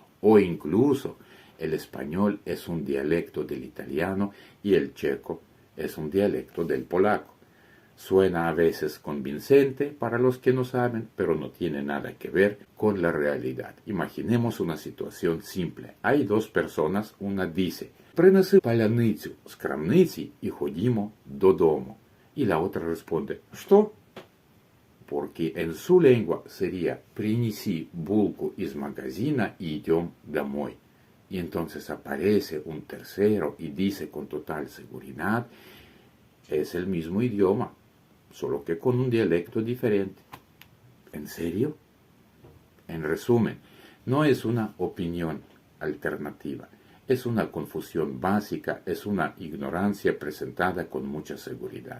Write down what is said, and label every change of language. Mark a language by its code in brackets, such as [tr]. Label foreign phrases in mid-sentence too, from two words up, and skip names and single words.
[es] O incluso el español es un dialecto del italiano y el checo es un dialecto del polaco. Suena a veces convincente para los que no saben, pero no tiene nada que ver con la realidad. Imaginemos una situación simple. Hay dos personas, una dice: [uk] «Принеси паляницю з крамниці і ходімо додому». [es] Y la otra responde: «Что?» Porque en su lengua sería [ru] «Принеси булку из магазина [es] y [ru] идем домой». [es] Y entonces aparece un tercero y dice con total seguridad: es el mismo idioma, solo que con un dialecto diferente. ¿En serio? En resumen, no es una opinión alternativa, es una confusión básica, es una ignorancia presentada con mucha seguridad.